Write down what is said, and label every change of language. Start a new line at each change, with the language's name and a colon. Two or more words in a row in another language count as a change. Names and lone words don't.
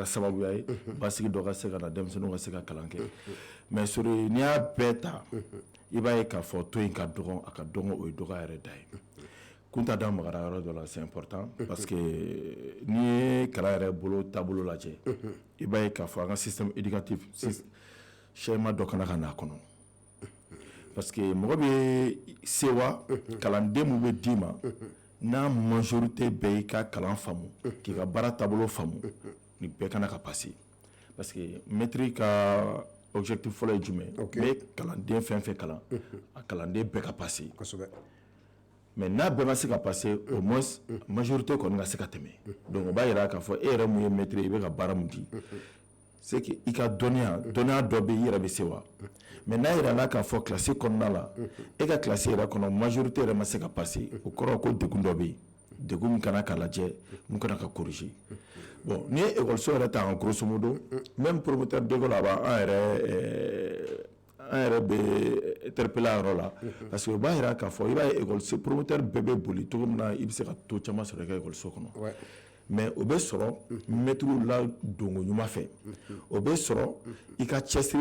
Bambara: sababuya ye basigi dɔ ka se ka na denmisɛnninw ka se ka kalan kɛ mais sori n'i y'a bɛɛ ta i b'a ye k'a fɔ to in ka dɔgɔ a ka dɔgɔ o ye dɔgɔ yɛrɛ da ye kunta da magara yɔrɔ dɔ la
French: c'est important parce que
Bambara: n'i ye kalan yɛrɛ bolo taabolo lajɛ i b'a ye k'a fɔ an ka
French: système éducatif schéma
Bambara: dɔ kana ka n'a kɔnɔ
French: parce que
Bambara: mɔgɔ bɛ sewa kalanden mun bɛ d'i ma n'a majorité bɛɛ y'i ka kalan faamu k'i ka baara taabolo faamu ni bɛɛ kana ka passer
French: parce que maître
Bambara: ka objectif fɔlɔ ye jumɛn n bɛ kalanden fɛn fɛn kalan a kalanden bɛɛ ka passer mais n'a bɛɛ ma se ka passer
French: au moins majorité
Bambara: kɔni ka se ka tɛmɛ donc o b'a yira k'a fɔ e yɛrɛ mun ye maître i bɛ ka baara mun di
French: c'est que
Bambara: i ka dɔnniya dɔ bɛ i yɛrɛ bɛ se wa mais n'a yira n'a k'a fɔ classe kɔnɔna la e ka classe yɛrɛ kɔnɔ majorité yɛrɛ ma se ka passer o kɔrɔ ko degun dɔ bɛ yen degun min kana k'a lajɛ mun kana ka corriger bon ni ye école yɛrɛ ta
French: en grosso modo même promoteur d'école
Bambara: a b'an yɛrɛ bɛ interpeller a yɔrɔ la
French: parce que
Bambara: o b'a yira k'a fɔ i b'a ye
French: école promoteur
Bambara: bɛɛ bɛ boli cogo min na i bɛ se ka to caman sɔrɔ i ka école kɔnɔ mais o bɛ sɔrɔ maître la dongo ɲuman fɛ o bɛ sɔrɔ i ka cɛsiri